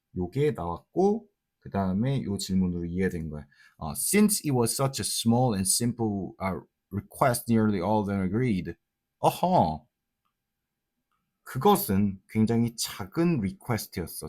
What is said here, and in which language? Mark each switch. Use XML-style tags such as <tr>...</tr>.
<ko>요게 나왔고, 그 다음에 요 질문으로 이해된 거야.</ko> <en>Since it was such a small and simple request, nearly all of them agreed.</en> <ko>어허. 그것은 굉장히 작은 리퀘스트였어.</ko>